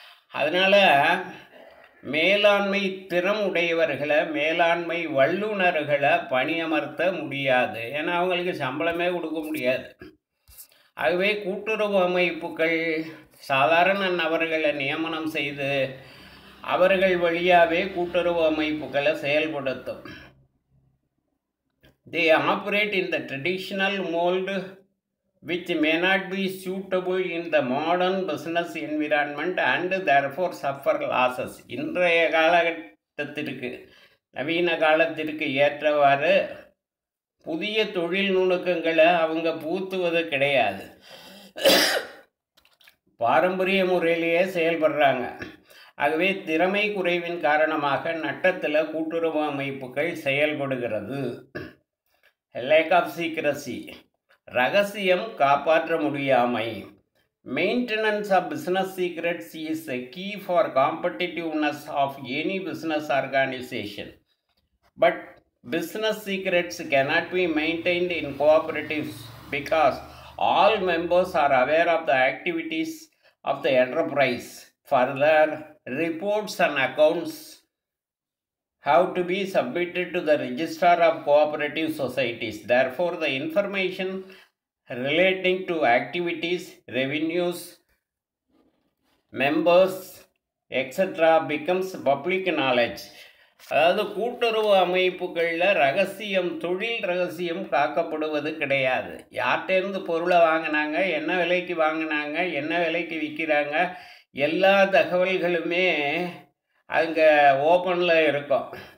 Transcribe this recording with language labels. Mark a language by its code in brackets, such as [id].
[ta] அதனால் மேலாண்மை திறம் உடையவர்களை, மேலாண்மை வல்லுநர்களை பணியமர்த்த முடியாது. ஏன்னா அவங்களுக்கு சம்பளமே கொடுக்க முடியாது. ஆகவே கூட்டுறவு அமைப்புகள் சாதாரண நபர்களை நியமனம் செய்து அவர்கள் வழியாகவே கூட்டுறவு அமைப்புகளை செயல்படுத்தும். [en] they operate in the traditional mold which may not be suitable in the modern business environment and therefore suffer losses. [ta] இன்றைய காலகட்டத்திற்கு, நவீன காலத்திற்கு ஏற்றவாறு புதிய தொழில் நுணுக்கங்களை அவங்க பூத்துவது கிடையாது. பாரம்பரிய முறையிலேயே செயல்படுறாங்க. ஆகவே திறமை குறைவின் காரணமாக நட்டத்தில் கூட்டுறவு அமைப்புகள் செயல்படுகிறது. [en] lack of secrecy, [ta] ரகசியம் காப்பாற்ற முடியாமை. [en] Maintenance of business secrets is a key for competitiveness of any business organisation. But business secrets cannot be maintained in cooperatives because all members are aware of the activities of the enterprise. Further, reports and accounts have to be submitted to the Registrar of Cooperative Societies. Therefore, the information relating to activities, revenues, members, etc. becomes public knowledge. [ta] அதாவது கூட்டுறவு அமைப்புகளில் ரகசியம், தொழில் ரகசியம் காக்கப்படுவது கிடையாது. யார்கிட்டேருந்து பொருளை வாங்கினாங்க, என்ன விலைக்கு வாங்கினாங்க, என்ன விலைக்கு விற்கிறாங்க, எல்லா தகவல்களுமே அங்கே ஓப்பனில் இருக்கும்.